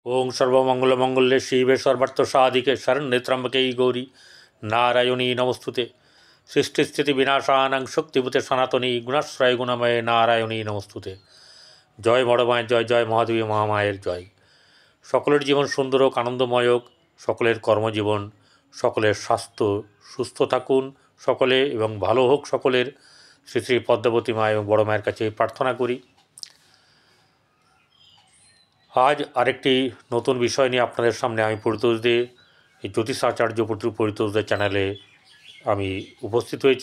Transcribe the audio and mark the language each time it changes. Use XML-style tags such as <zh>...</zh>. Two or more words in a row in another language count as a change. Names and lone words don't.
<sa>ओं सर्वमंगलमंगल्ये शिवे सर्वार्थसाधिके शरण्ये त्र्यंबके गौरी नारायणी नमस्तुते। सृष्टिस्थिति विनाशानां शक्तिभूते सनातनी गुणाश्रय गुणमये नारायणी नमस्तुते।</sa> <bn>জয় বড়মায়ের জয়, জয় মহাদেবী মহামায়ের জয়। সকলের জীবন সুন্দর হোক, আনন্দময় হোক, সকলের কর্মজীবন, সকলের স্বাস্থ্য সুস্থ থাকুন সকলে এবং ভালো হোক সকলের, শ্রী শ্রী পদ্মাবতী মা এবং বড় মায়ের কাছে প্রার্থনা করি। আজ আরেকটি নতুন বিষয় নিয়ে আপনাদের সামনে আমি পরিতোষ দে এই জ্যোতিষাচার্য পরিতোষ দে চ্যানেলে আমি উপস্থিত হয়েছি।</bn>